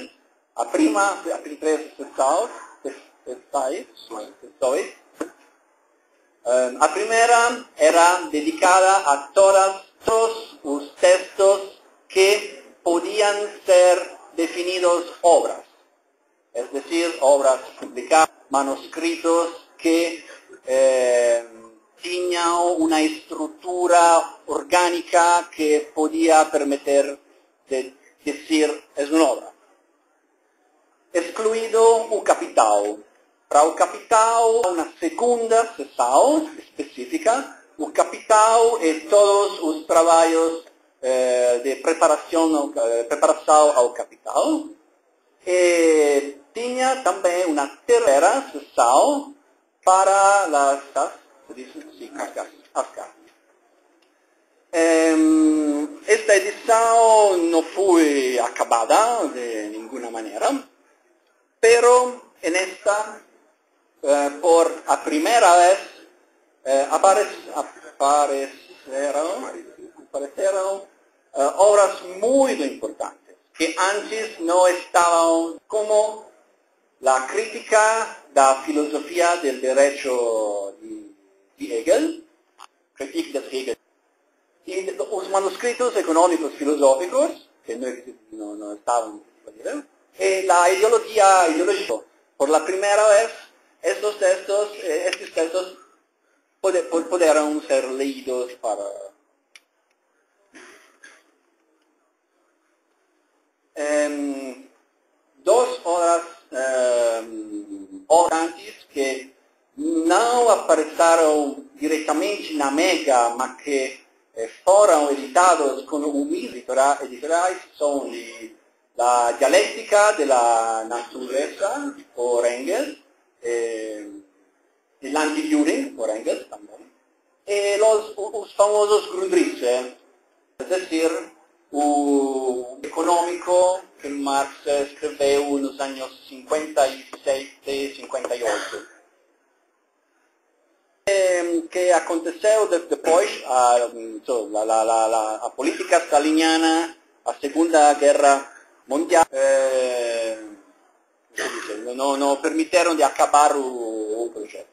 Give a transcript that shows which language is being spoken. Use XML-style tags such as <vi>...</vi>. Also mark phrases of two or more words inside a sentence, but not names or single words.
<pt>A três seções. A primeira era dedicada a todos os textos que podiam ser definidos obras.</pt> <es>Es decir, obras publicadas, manuscritos que tenían una estructura orgánica que podía permitir de decir es una obra.</es> <pt>Excluido o capital. Para o capital, uma segunda seção específica, o capital e todos os trabalhos de preparação ao capital. E tinha também uma terceira seção para as cartas. Esta edição não foi acabada de nenhuma maneira,</pt> <es>pero en esta</es> <pt>por a primeira vez apareceram obras muito importantes, que antes não estavam, como la crítica da filosofia</pt> <es>del derecho</es> <pt>de Hegel,</pt> <de>Kritik des Hegel,</de> <pt>e os manuscritos econômicos filosóficos, que não estavam disponíveis, e la ideologia.</pt> <es>Por la primera vez, estos textos pudieron ser leídos para...</es> <pt>Dos horas antes que não apareceram diretamente na Mega, mas que foram editados com editoriais, são</pt> <es>la dialéctica de la naturaleza por Engels, el anti-Düring por Engels también, y los famosos Grundrisse, es decir,</es> <pt>o económico que Marx escreveu nos anos 57 e 58. Que aconteceu depois a política staliniana, a Segunda Guerra Mundial, não permitiram de acabar o projeto.</pt>